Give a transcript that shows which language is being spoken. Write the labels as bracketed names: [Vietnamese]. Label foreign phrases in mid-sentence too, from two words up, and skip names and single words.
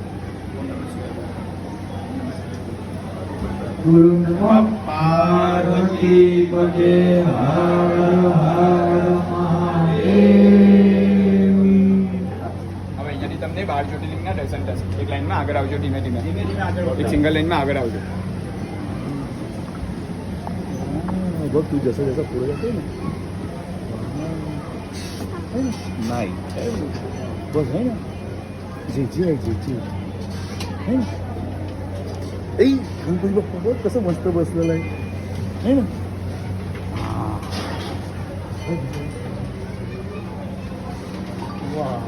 [Sanskrit] બોલો नमः पार्वती पते हर हर महादेव. [Gujarati] હવે અહીંયાથી તમને 12 જ્યોતિર્લિંગના દર્શન થશે. એક લાઈનમાં આગળ આવજો, ધીમે ધીમે એક સિંગલ લાઈનમાં આગળ આવજો. [Marathi] बघ तू जसं जसं पुढे जाते ना नाही बघ आहे ना जेजी आहे जेजी आहे ना ए गणपती बाप्पा बघ कसं मस्त बसलेलं आहे ना वा